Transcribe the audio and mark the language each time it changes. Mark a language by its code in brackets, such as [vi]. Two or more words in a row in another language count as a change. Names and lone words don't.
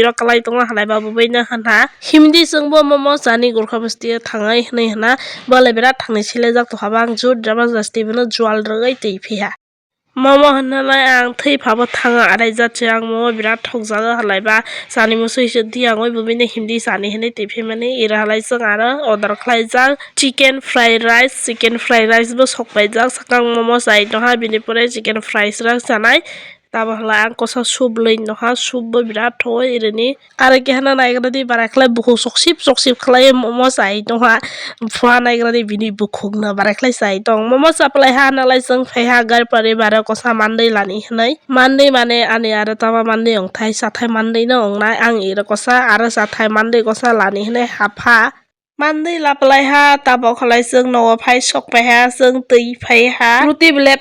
[trp] rok kalai tongo halai babu bai na hanha hindi sungbo momo sani gurkha basti thangai hinai hana bale birat thangni silajak to habang jut drama jasti bino jwal rgai tei phiha momo hanalai ang thei phaba thanga arai jatse ang momo birat thokjaga halai ba sani musui se diangoi bubine hindi sani hinai tei phemani ira halai jang ara order khlaijak [en] chicken fried [trp] rice bo sokpai jak sakang momo sai no ha bini pore [en] chicken fried rice [trp] janai tabo hala ang kosa soup loi no ha soup bo birat thoi irini ara ke hana naigra di barakhlai bukhuk soksip khlai momo sai no ha phwa naigra di bini bukhuk na barakhlai sai tong momo saplai ha nalai jang phai ha gar pare bara kosa mandai lani hnai mandai mane ani ara tama mandai ong thai sathai mandai na ong nai ang ira kosa ara sathai mandai kosa lani hnai hapha mandai laplai ha tabok khalai jang no phai sokpai ha jang tui phai ha ruti blep